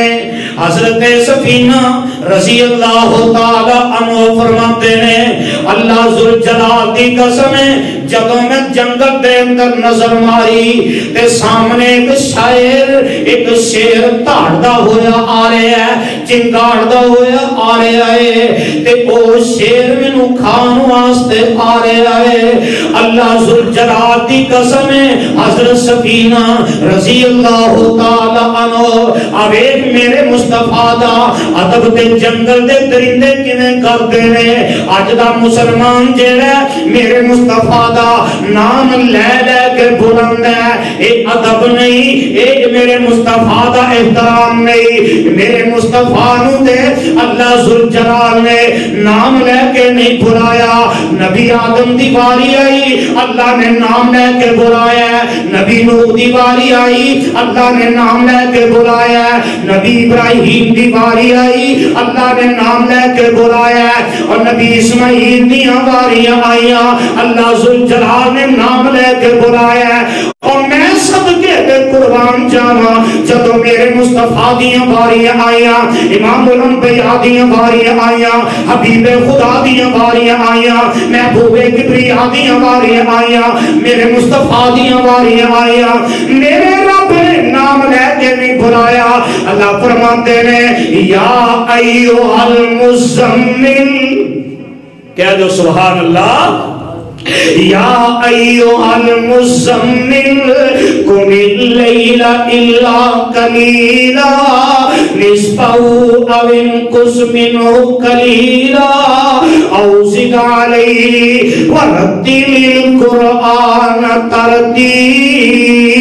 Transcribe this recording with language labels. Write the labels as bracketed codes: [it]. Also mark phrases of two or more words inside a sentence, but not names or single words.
[pa] حضرت سفینہ رضی اللہ تعالی عنہ فرماتے ہیں اللہ ذوالجلال دی قسم ہے جدوں میں جنگل دے اندر نظر ماری تے سامنے ایک شیر دھاڑدا ہویا آ رہا ہے، چنگاڑدا ہویا آ رہا ہے تے او شیر مینوں کھان واسطے آ رہا ہے۔ اللہ ذوالجلال دی قسم ہے حضرت سفینہ رضی اللہ تعالی عنہ آویک میرے مصطفیٰ دا ادب تے جنگل دے درندے کیویں کردے نے۔ اج دا مسلمان جیڑا میرے مصطفیٰ دا نام لے لے کے بلندا ہے، اے ادب نہیں، اے میرے مصطفیٰ دا احترام نہیں۔ میرے مصطفیٰ نو تے اللہ ذوالجلال نے نام لے کے نہیں بلایا، نبی آدم دی باری آئی اللہ نے نام لے کے بلایا، نبی نوح دی باری آئی اللہ نے نام لے کے بلایا، نبی ابراہیم دی باری آئی اللہ نے نام لے کے بلایا، اور نبی اسماعیل دیاں باریاں آئیاں اللہ ذوالجلال نے نام لے کے بلایا۔ اور میں صدقے دے قربان جانا جدو میرے مصطفیٰ دیاں باریاں آئیاں، امام الانبیاء دیاں باریاں آئیاں، حبیب خدا دیاں باریاں آئیاں، محبوب کبریاء دیاں باریاں آئیاں، میرے مصطفیٰ دیاں باریاں آئیاں، میرے رب نے نام لے کے نہیں بلایا. [ur] اللہ فرماتے ہیں [ar] یا ایھا المزمل, [ur] کہہ دو سبحان اللہ. [ar] یا ایھا المزمل قم اللیل الا قلیلا نصفہ او انقص منہ قلیلا او زد علیہ ورتل القرآن ترتیلا.